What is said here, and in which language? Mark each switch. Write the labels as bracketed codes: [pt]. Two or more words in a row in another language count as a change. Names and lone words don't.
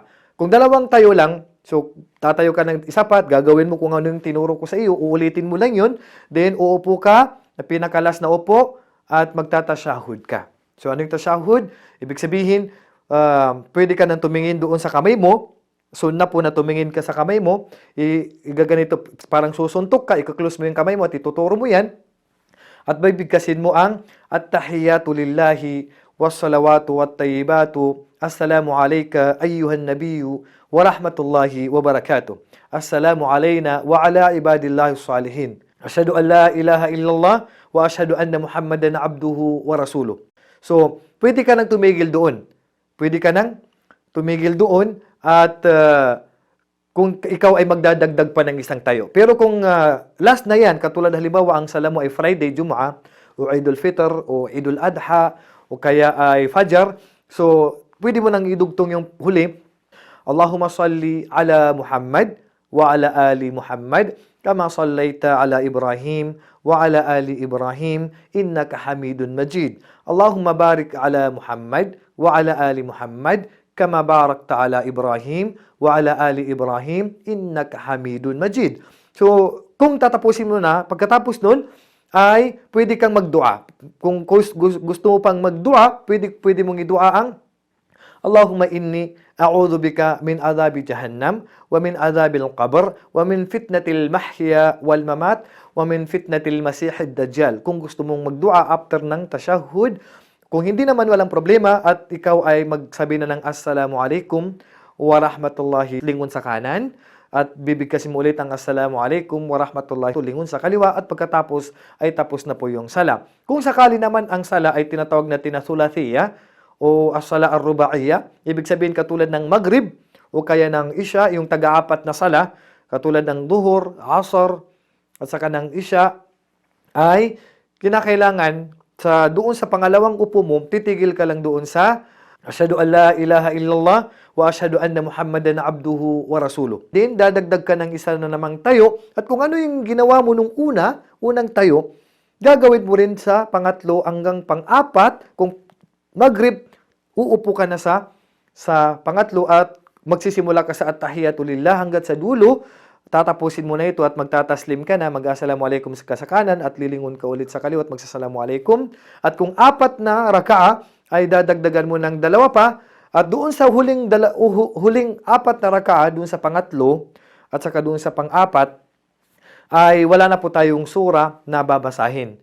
[tl] Kung dalawang tayo lang, so tatayo ka ng isa pa, gagawin mo kung ano yung tinuro ko sa iyo, uulitin mo lang yun, then uupo ka, na pinakalas na upo, at magtatasyahud ka. So ano yung tasyahud? Ibig sabihin, pwede ka nang tumingin doon sa kamay mo, sunna po na tumingin ka sa kamay mo, igaganito, parang susuntok ka, ikaklose mo yung kamay mo at ituturo mo yan, at bibigkasin mo ang [ar] التحيات لله والصلوات والطيبات السلام عليك أيها النبي ورحمة الله وبركاته. السلام علينا وعلى عباد الله الصالحين. أشهد أن لا إله إلا الله وأشهد أن محمدا عبده ورسوله. [tl] So, pwede ka nang tumigil doon. Pwede ka nang tumigil doon at kung ikaw ay magdadagdag pa ng isang tayo. Pero kung last na yan, katulad halimbawa ang sala mo ay Friday, Jumu'ah, o Idul Fitr, o Idul Adha, o kaya ay Fajr, so pwede mo nang idugtong yung huli, [ar] اللهم صل على محمد وعلى آل محمد كما صليت على إبراهيم وعلى آل إبراهيم إنك حميد مجيد. اللهم بارك على محمد وعلى آل محمد كما باركت على إبراهيم وعلى آل إبراهيم إنك حميد مجيد. [tl] So, kung tatapusin mo na, pagkatapos nun, ay pwede kang magdua. Kung gusto mo pang magdua, pwede mong idua ang [ar] اللهم إني أعوذ بك من عذاب جهنم ومن عذاب القبر ومن فتنة المحيا والممات ومن فتنة المسيح الدجال. [tl] Kung gusto mong magdua after ng tashahhud, kung hindi naman walang problema at ikaw ay magsabi na ng [ar] السلام عليكم ورحمة الله [tl] lingon sa kanan at bibigkasin mo ulit ang [ar] السلام عليكم ورحمة الله [tl] lingon sa kaliwa at pagkatapos ay tapos na po yung sala. Kung sakali naman ang sala ay tinatawag natin na thulathiyya o [ar] الصلاة الرباعية, [tl] ibig sabihin katulad ng Maghrib o kaya ng Isha, yung taga-apat na sala, katulad ng Duhur, Asr, at saka ng Isha, ay kinakailangan doon sa pangalawang upo mo, titigil ka lang doon sa [ar] أشهد أن لا إله إلا الله وأشهد أن محمدا عبده ورسوله. [tl] Then, dadagdag ka ng isa na namang tayo, at kung ano yung ginawa mo nung unang tayo, gagawin mo rin sa pangatlo hanggang pang-apat, kung Maghrib, uupo ka na sa pangatlo at magsisimula ka sa [ar] التحيات لله [tl] hanggat sa dulo, tatapusin mo na ito at magtataslim ka na, mag- [ar] السلام عليكم [tl] sa kanan at lilingon ka ulit sa kaliwa at magsasalamu alaikum. At kung apat na raka'a, ay dadagdagan mo ng dalawa pa at doon sa huling apat na raka'a, doon sa pangatlo at saka doon sa pang-apat, ay wala na po tayong sura na babasahin.